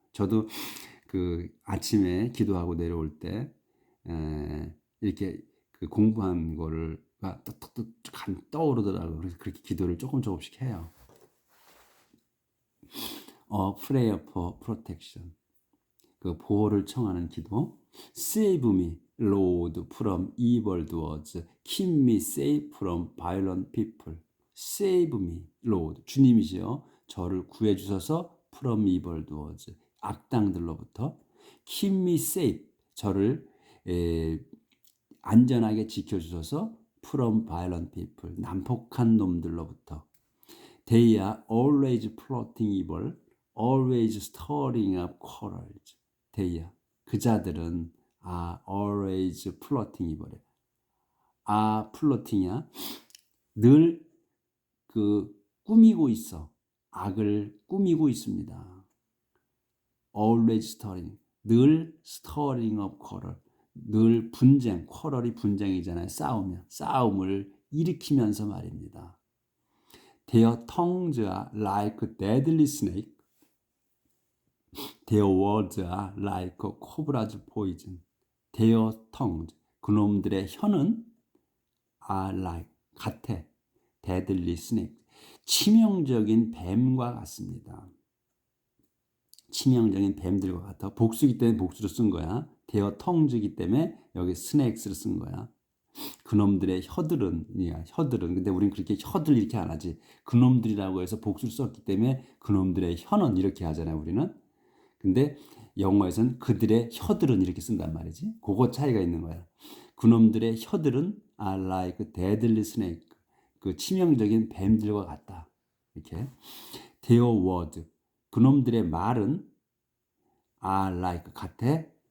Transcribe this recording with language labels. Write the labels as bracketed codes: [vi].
[ko] 저도 그 아침에 기도하고 내려올 때 이렇게 그 공부한 거를 뚝뚝뚝 떠오르더라고요. 그래서 그렇게 기도를 조금씩 해요. [en] Prayer for protection. [ko] 그 보호를 청하는 기도. [en] Save me, Lord, from evil doers. Keep me safe from violent people. Save me, Lord. [ko] 주님이시여 저를 구해 주셔서 [en] from evil doers. [ko] 악당들로부터. [en] Keep me safe. [ko] 저를 안전하게 지켜 주셔서 [en] from violent people. [ko] 난폭한 놈들로부터. [en] They are always plotting evil, always stirring up quarrels. They are. [ko] 그 자들은 [en] are always plotting evil. [ko] plotting이야. 늘 그 꾸미고 있어. 악을 꾸미고 있습니다. [en] Always stirring. [ko] 늘 [en] stirring up quarrel. [ko] 늘 분쟁. quarrel이 분쟁이잖아요. 싸움을 일으키면서 말입니다. [en] Their tongues are like deadly snake. Their words are like cobra's poison. Their tongues, [ko] 그놈들의 혀는 [en] are like, [ko] 같아. [en] deadly snake, [ko] 치명적인 뱀과 같습니다. 치명적인 뱀들과 같아. 복수기 때문에 복수로 쓴 거야. Their tongues이기 때문에 여기 snakes를 쓴 거야. 그놈들의 혀들은 근데 우린 그렇게 혀들 이렇게 안 하지. 그놈들이라고 해서 복수를 썼기 때문에 그놈들의 혀는 이렇게 하잖아요, 우리는. 근데 영어에서는 그들의 혀들은 이렇게 쓴단 말이지. 그거 차이가 있는 거야. 그놈들의 혀들은 [en] are like deadly snake. [ko] 그 치명적인 뱀들과 같다. 이렇게. [en] Their word. [ko] 그놈들의 말은 [en] are like [ko] 같아.